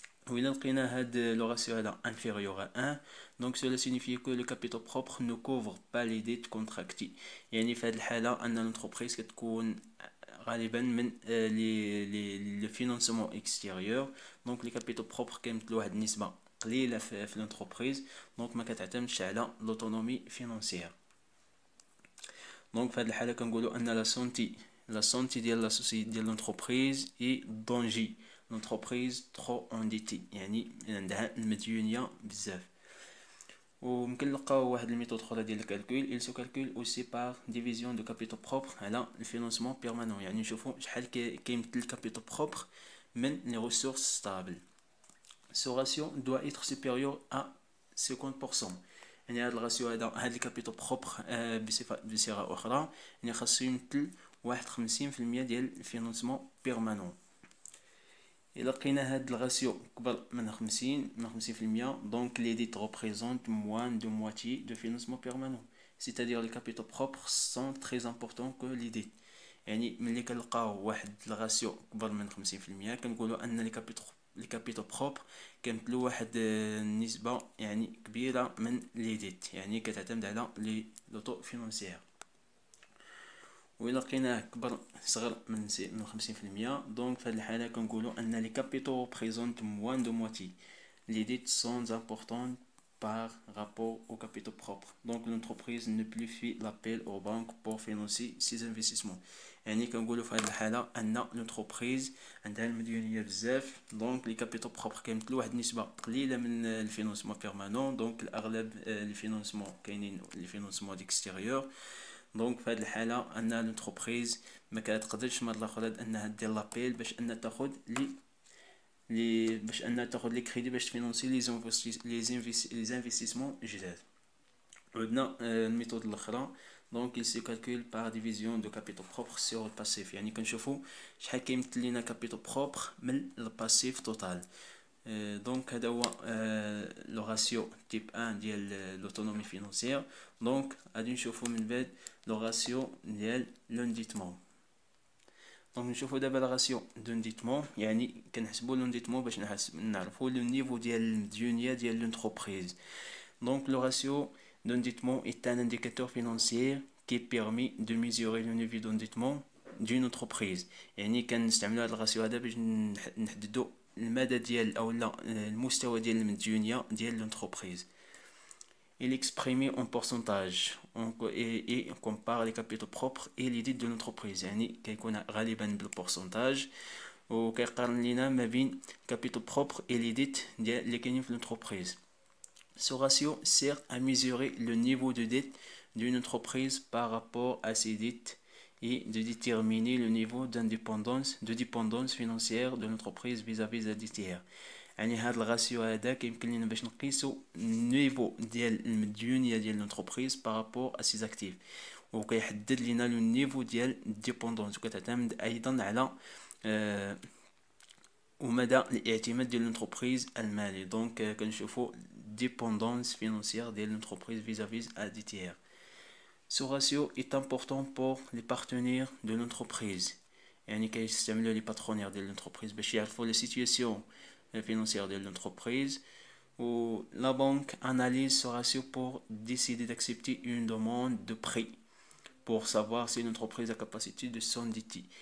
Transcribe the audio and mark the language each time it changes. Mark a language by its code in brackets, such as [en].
[ar] وإلا لقينا هاد لو راسيو هذا [fr] inférieur à 1 donc cela signifie que le capital propre ne couvre pas les dettes contractées. [ar] يعني في هاد الحالة أن l'entreprise كتكون غالبا من لي فينانسمون اكستيريور. دونك لي كابيتال بروبر كيمثلوا واحد النسبة قليلة في l'entreprise دونك ما كتعتمدش على لوتونومي فينانسيير. دونك في هاد الحالة كنقولوا أن لا سونتي ديال لا سوسيتي ديال l'entreprise اي دونجي l'entreprise trop endettée يعني عندها المديونية بزاف. وممكن نلقاو واحد الميثود اخرى ديال الكالكول [fr] il se calcule aussi par division de capital propre [ar] على الفينانسمون بيرمانون. يعني نشوفوا شحال كيمثل الكابيتال بروبر من لي ريسورس ستابل. [fr] ce ratio doit être supérieur à 50%. [ar] يعني هذا الراسيو هذا الكابيتال بروبر بصيغه اخرى يعني خاصو يمثل 51% ديال الفينانسمون بيرمانون. إلا لقينا هاد الراسيو كبر من [fr] 50% donc les dettes représentent moins de moitié de financement permanent, c'est-à-dire les capitaux propres sont très importants que les dettes. [ar] يعني ملي كنلقاو واحد الراسيو كبر من 50% كنقولوا ان لي كابيتو بروبر كيمثلوا واحد النسبه يعني كبيره من لي ديت يعني كتعتمد على لي لوطو فينانسيير. وإلا لقيناه كبر صغر من 50% دونك في هذه الحالة كنقولوا أن لي كابيتو بريزونت موان دو موتي لي ديت سون امبورطون [fr] par rapport aux capitaux propres. Donc l'entreprise ne plus fait l'appel aux banques pour financer ses investissements. [ar] يعني كنقولوا في هذه الحالة أن l'entreprise عندها المديونية بزاف دونك لي كابيتو بروبر كيمثلوا واحد النسبة قليلة من الفينانسمون بيرمانون. دونك الأغلب لي فينانسمون كاينين لي فينانسمون ديكستيريور. دونك في هذه الحاله ان لونتربريز ما كتقدرش مره اخرى انها دير لابيل باش ان تاخذ لي كريدي باش تفينانسي لي انفستيسمون جداد. عندنا الميثود الاخرى دونك [fr] il se calcule par division de capital propre sur le passif. [ar] يعني كنشوفوا شحال كيمثل لينا كابيتال بروبر من الباسيف توتال. دونك هذا هو لو راسيو تيب 1 ديال لوتونومي فينانسيير. دونك غادي نشوفوا من بعد لو راسيو ديال لونديتمون. دونك نشوفوا دابا لا راسيو دونديتمون يعني كنحسبوا لونديتمون باش نعرفوا لو نيفو ديال المديونيه ديال لونتربريز. [fr] دونك le ratio d'endettement est un indicateur financier qui permet de mesurer le niveau d'endettement d'une entreprise. [ar] يعني كنستعملوا هذا الراسيو هذا باش نحددوا المدى ديال او لا المستوى ديال المديونيه ديال لونتربريز. [fr] Il est exprimé en pourcentage et on compare les capitaux propres et les dettes de l'entreprise. [ar] يعني كيكون غالبا بالبورسنتاج وكيقارن لينا ما بين [fr] capitaux propres et les dettes [ar] ديال اللي كاينين في l'entreprise. [fr] Ce ratio sert à mesurer le niveau de dette d'une entreprise par rapport à ses dettes et de déterminer le niveau de dépendance financière de l'entreprise vis-à-vis des dettes. [ar] يعني هذا الراسيو هذا كيمكن لنا باش نقيسو النيفو ديال المديونيه ديال لونتربريز بارابور ا سي زاكتيف وكيحدد لنا لو نيفو ديال ديبوندونس وكتعتمد ايضا على ومدى الاعتماد ديال لونتربريز المالي. دونك كنشوفوا ديبوندونس فينانسيير ديال لونتربريز [fr] vis-à-vis à des tiers. Ce ratio est important pour les partenaires de l'entreprise. [ar] يعني كيستعملوا لي باترونير ديال لونتربريز باش يعرفوا لا سيتوياسيون [fr] financière de l'entreprise où la banque analyse ce ratio pour décider d'accepter une demande de prêt pour savoir si l'entreprise a capacité de s'endetter.